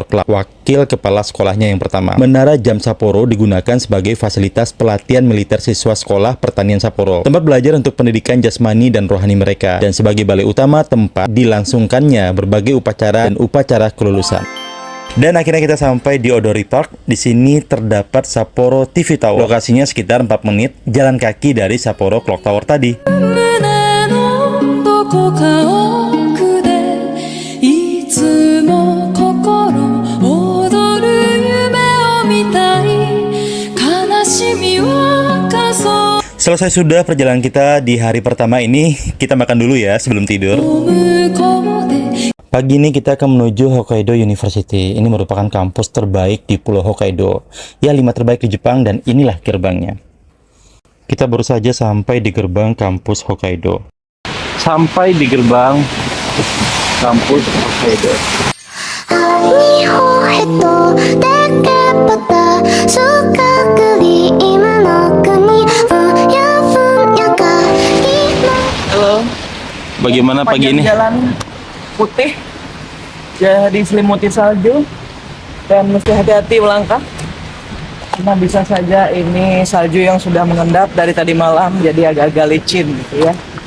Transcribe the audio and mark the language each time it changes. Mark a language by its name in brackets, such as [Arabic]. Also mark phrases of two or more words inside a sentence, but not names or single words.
[Indonesian] Clark, wakil kepala sekolahnya yang pertama. Menara jam Sapporo digunakan sebagai fasilitas pelatihan militer siswa sekolah pertanian Sapporo, tempat belajar untuk pendidikan jasmani dan rohani mereka, dan sebagai balai utama tempat dilangsungkannya berbagai upacara dan upacara kelulusan. Dan akhirnya kita sampai di Odori Park. Di sini terdapat Sapporo TV Tower. Lokasinya sekitar 4 menit jalan kaki dari Sapporo Clock Tower tadi. [Japanese] 胸のどこか奥でいつも心躍る夢を見たい悲しみは数 [Indonesian] Selesai sudah perjalanan kita di hari pertama ini. Kita makan dulu ya sebelum tidur. [Japanese] 向こうで [Indonesian] Pagi ini kita akan menuju Hokkaido University. Ini merupakan kampus terbaik di Pulau Hokkaido. Ya, 5 terbaik di Jepang dan inilah gerbangnya. Kita baru saja sampai di gerbang kampus Hokkaido. Sampai di gerbang kampus Hokkaido. 日本ヘッドでけばた四角い今の国ふやか Halo. Bagaimana pagi ini? Jalan putih, ya diselimuti salju dan mesti hati-hati melangkah. Karena bisa saja ini salju yang sudah mengendap dari tadi malam, jadi agak-agak licin gitu ya.